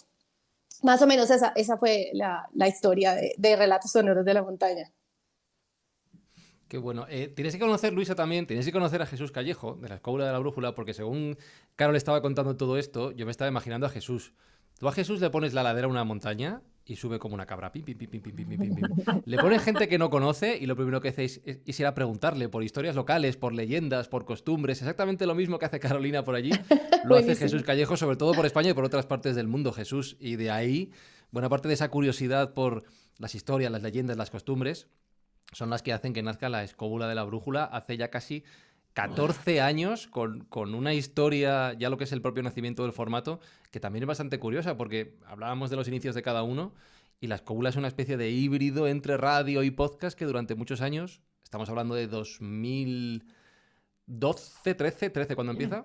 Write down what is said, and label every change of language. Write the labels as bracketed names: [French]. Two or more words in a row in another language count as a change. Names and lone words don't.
[Spanish] Más o menos esa fue la historia de Relatos Sonoros de la Montaña. Qué bueno. Tienes que conocer, Luisa, también, tienes que conocer a Jesús Callejo, de la Escóbula de la Brújula, porque según Carol estaba contando todo esto, yo me estaba imaginando a Jesús. Tú a Jesús le pones la ladera a una montaña y sube como una cabra. Pim, pim, pim, pim, pim, pim, pim, pim. Le pones gente que no conoce y lo primero que hacéis es ir a preguntarle por historias locales, por leyendas, por costumbres. Exactamente lo mismo que hace Carolina por allí, lo hace Jesús Callejo, sobre todo por España y por otras partes del mundo, Jesús. Y de ahí buena parte de esa curiosidad por las historias, las leyendas, las costumbres, son las que hacen que nazca la Escóbula de la Brújula hace ya casi 14 años, con una historia, ya lo que es el propio nacimiento del formato, que también es bastante curiosa, porque hablábamos de los inicios de cada uno, y la Escóbula es una especie de híbrido entre radio y podcast que durante muchos años, estamos hablando de 2012, 13, ¿cuándo empieza?